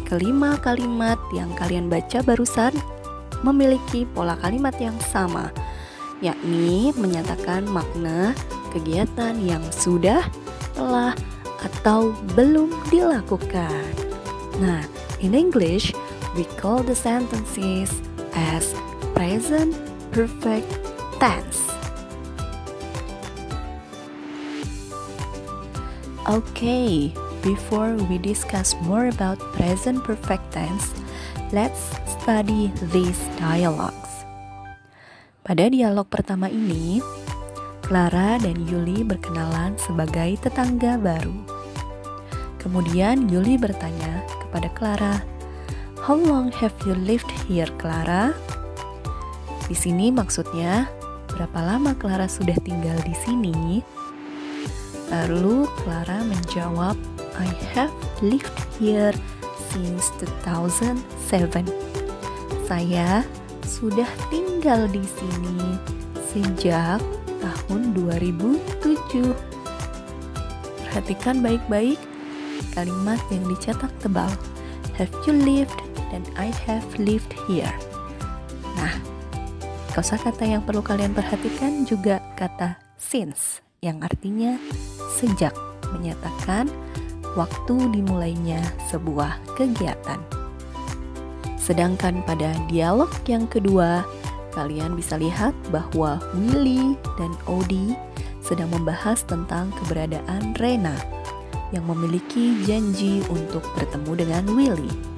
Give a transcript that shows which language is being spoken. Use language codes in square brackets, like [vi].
[id] Kelima kalimat yang kalian baca barusan memiliki pola kalimat yang sama, yakni menyatakan makna kegiatan yang sudah, telah, atau belum dilakukan. Nah, [en] in English, we call the sentences as present perfect tense. Okay, before we discuss more about present perfect tense, let's study these dialogues. [id] Pada dialog pertama ini, Clara dan Yuli berkenalan sebagai tetangga baru. Kemudian Yuli bertanya kepada Clara, [en] "How long have you lived here, Clara?" [id] Di sini maksudnya, berapa lama Clara sudah tinggal di sini? Lalu Clara menjawab, [en] I have lived here since 2007. [id] Saya sudah tinggal di sini sejak tahun 2007. Perhatikan baik-baik kalimat yang dicetak tebal. [en] Have you lived [id] dan [en] I have lived here. [id] Nah, kosakata yang perlu kalian perhatikan juga kata [en] since [id] yang artinya sejak, menyatakan waktu dimulainya sebuah kegiatan. Sedangkan pada dialog yang kedua, kalian bisa lihat bahwa Willy dan Odie sedang membahas tentang keberadaan Rena yang memiliki janji untuk bertemu dengan Willy.